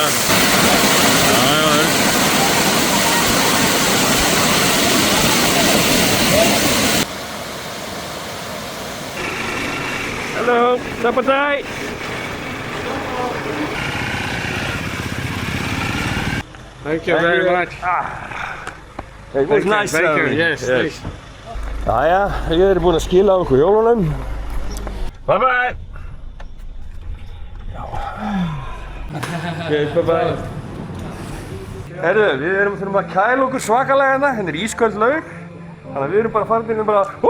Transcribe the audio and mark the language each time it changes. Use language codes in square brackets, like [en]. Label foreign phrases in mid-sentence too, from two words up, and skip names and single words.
[is] Já, Örn. [en] Hello, Sabati! Thank you very much. It was nice. Thank you. Yes, please. [is] Jæja, ég er búinn að skila á okkur hjólunum. [en] Bye bye! Okay, bye bye. [is] Herðu, við þurfum að kæla okkur svakalega hérna. Hérna er ísköld laug. Þannig að við erum bara farin inn og bara...